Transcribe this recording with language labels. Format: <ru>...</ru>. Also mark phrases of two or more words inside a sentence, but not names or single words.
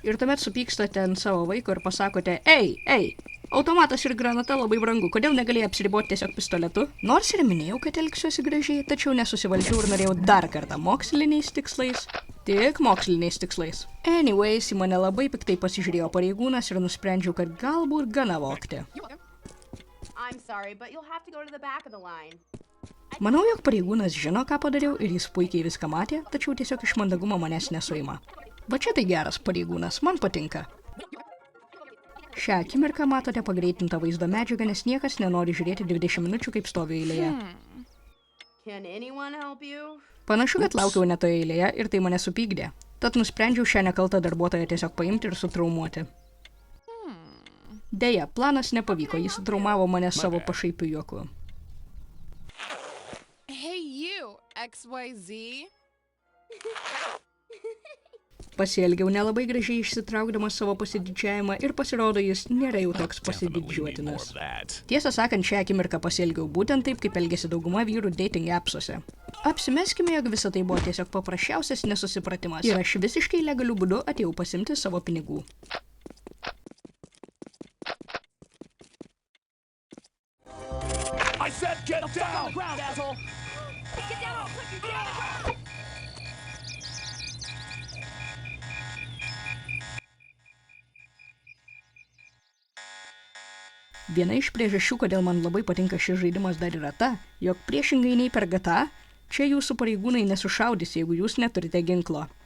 <lt>Ir tuomet supykstate ant savo vaiko ir pasakote, ei, Automatas ir granata labai brangu, kodėl negalėjai apsiriboti tiesiog pistoletu? Nors ir minėjau, kad elgsiuosi gražiai, tačiau nesusivaldžiau ir norėjau dar kartą moksliniais tikslais. Tik moksliniais tikslais. Anyways, į mane labai piktai pasižiūrėjo pareigūnas ir nusprendžiau, kad galbūt gana vogti.</lt> <en>I'm sorry, but you'll have to go to the back of the line.</en> <lt>Manau, jog pareigūnas žino, ką padariau ir jis puikiai viską matė, tačiau tiesiog iš mandagumo manęs nesuima. Va čia tai geras pareigūnas, man patinka. Šią akimirką matote pagreitintą vaizdo medžiagą, nes niekas nenori žiūrėti 20 minučių, kaip stoviu eilėje.</lt> <en>Can anyone help you?</en> <lt>Panašu, kad laukiau netoje eilėje ir tai mane supykdė. Tad nusprendžiau šią nekaltą darbuotoją tiesiog paimti ir sutraumuoti. Deja, planas nepavyko, jis sutraumavo mane savo pašaipiu juoku.</lt> <en>Hey you, XYZ.</en> <lt>Pasielgiau nelabai gražiai išsitraukdamas savo pasididžiavimą ir pasirodo jis nėra jau toks pasididžiuotinas. Tiesą sakant, šią akimirką pasielgiau būtent taip, kaip elgėsi dauguma vyrų</lt> <en>dating appsuose.</en> <lt>Apsimeskime, jog visa tai buvo tiesiog paprasčiausias nesusipratimas ir aš visiškai legaliu būdu atėjau pasimti savo pinigų.</lt> <en>I said get down! On the ground, asshole! Get down, I'll put you down!</en> <lt>Viena iš priežasčių, kodėl man labai patinka šis žaidimas dar yra ta, jog priešingai nei per GTA, čia jūsų pareigūnai nesušaudys, jeigu jūs neturite ginklo.</lt>